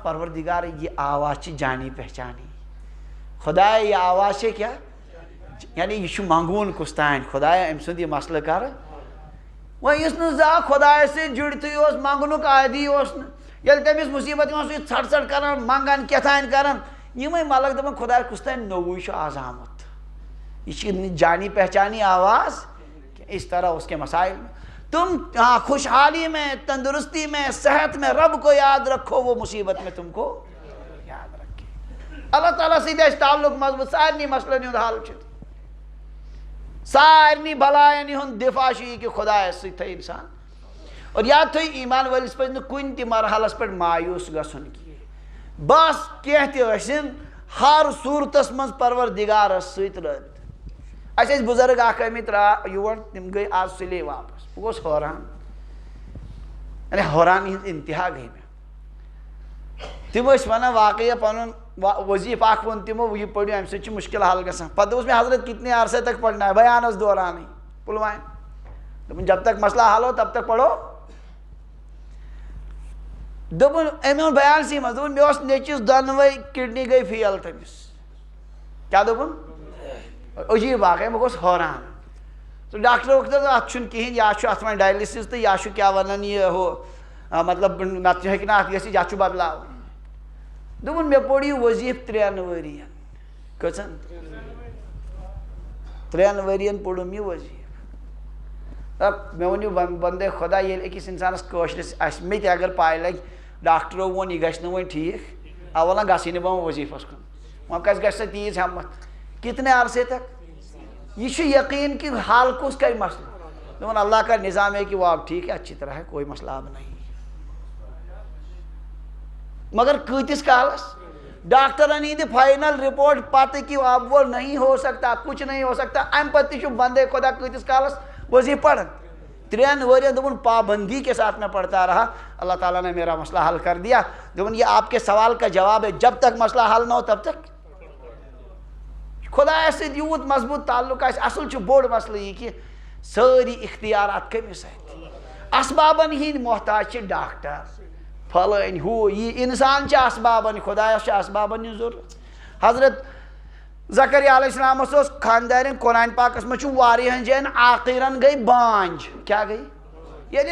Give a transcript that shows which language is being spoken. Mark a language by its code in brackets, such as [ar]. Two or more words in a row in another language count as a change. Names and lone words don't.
[ks] پروردگار یہ آواز چھِ [ur] جانی پہچانی [ks] خدایا یہ آواز چھِ کیا یعنی یہ چھُ منٛگوُن کُس تانۍ خدایا أمۍ سُنٛد یہِ مسلہٕ کر وۄنۍ یُس نہٕ زانٛہہ خدایس سۭتۍ جُڑتھٕے اوس منٛگنُک عادی اوس نہٕ ییٚلہِ تٔمِس مُصیبت یِوان سُہ چھُ ژھٹ ژھٹ کران منٛگان کیٛاہتانۍ کران یِمے ملک دپان خدا کُس تانۍ نوٚوُے چھُ آز آمُت یہ چھِ [ur] جانی پہچانی [ks] آواز [ur] اس طرح اس کے مسائل میں تم خوشحالی میں تندرستی میں صحت میں رب کو یاد رکھو وہ مصیبت میں تم کو یاد رکھے [ks] اللہ تعالیٰ سیدھے تعلق مضبوط سارنی مسئلن ہند حل چھُ سارنی بلائن ہند دفاع چھُ یہ کہ خدایس سۭتۍ تھٲے انسان اور یاد تھٲیِو ایمان وٲلِس پزِ نہٕ کُنہِ تہِ مرحلس پٮ۪ٹھ مایوٗس گژھُن کینٛہہ بس کینٛہہ تہِ ٲسِن ہر صوٗرتس منٛز پروردگارس سۭتۍ رٲبطہٕ اَسہِ ٲسۍ بُزرگ اکھ آمٕتۍ یور تِم گٔے آز سُلے واپس بہٕ گوس حٲران یعنی حٲرانی ہٕنٛز انتہا گٔے مےٚ تِم ٲسۍ ونان واقعہ پنُن وظیٖفہٕ اکھ ووٚن تِمو یہِ پٔرِو اَمہِ سۭتۍ چھِ مُشکل حل گژھان پتہٕ دوٚپُس مےٚ حضرت [ur] کتنے عرصے تک پڑھنا ہے [ks] بیانس دورانٕے پُلوامہِ دوٚپُن [ur] جب تک مسئلہ حل ہو تب تک پڑھو [ks] دوٚپُن أمۍ ووٚن بیانسٕے منٛز دوٚپُن مےٚ اوس نیٚچوِس دۄنوَے کِڈنی گٔے فیل تٔمِس کیٛاہ دوٚپُن عجیٖب واقعہ بہٕ گوس حٲران تہٕ ڈاکٹر ووٚن اَتھ چھُنہٕ کِہیٖنۍ یا چھُ اَتھ وۄنۍ ڈایلِسِس تہٕ یا چھُ کیٛاہ وَنان یہِ ہُہ مطلب نَتہٕ ہیٚکہِ نہٕ اَتھ گٔژھِتھ یا چھُ بدلاوُن دوٚپُن مےٚ پوٚر یہِ وظیٖفہٕ 3 ؤرین کٔژَن 3 ؤرین پوٚرُم یہِ وظیٖفہٕ مےٚ ووٚن یہِ بندے خۄدا ییٚلہِ أکِس اِنسانس کٲشرِس آسہِ مےٚ تہِ اگر پاے لگہِ ڈاکٹرو ووٚن یہِ گژھِ نہٕ وۄنۍ ٹھیٖک اولا گژھٕے نہٕ بہٕ وظیٖفس کُن وۄنۍ کَس گژھِ سۄ تیٖژ ہٮ۪مت [ur] کتنے عرصے تک [ks] یہ چھُ یقین کہ حال کُس کرِ مسئلہ دوٚپُن [ur] اللہ کا نظام ہے کہ وہ اب ٹھیک ہے اچھی طرح ہے کوئی مسئلہ اب نہیں [ks] مگر کۭتِس کالس ڈاکٹرن ہِنٛدِ فائنل رپورٹ پتہٕ [ur] کہ اب وہ نہیں ہو سکتا کچھ نہیں ہو سکتا [ks] امہِ پتہٕ تہِ چھُ بندے خدا کۭتِس کالس وظیٖفہٕ پران 3 ؤرین دوٚپُن [ur] پابندی کے ساتھ میں پڑھتا رہا اللہ تعالیٰ نے میرا مسئلہ حل کر دیا [ks] دوٚپُن [ur] یہ آپ کے سوال کا جواب ہے جب تک مسئلہ حل نہ ہو تب تک [ks] خدایس سۭتۍ یوٗت مضبوٗط تعلق آسہِ اصل چھُ بوٚڑ مسئلہٕ یہِ کہِ سٲری اختیارات کٔمِس اَتھِ اسبابن ہِنٛدۍ محتاج چھِ ڈاکٹر پھلٲنۍ ہُہ یہِ انسان چھِ اسبابن خدایس چھِ اسبابن ہِنٛز ضروٗرت حضرت زکریا علیہ السلامس اوس خاندارٮ۪ن قرآن پاکس منٛز چھُ واریاہن جاین عاقرن گٔے بانج کیٛاہ گٔے ییٚلہِ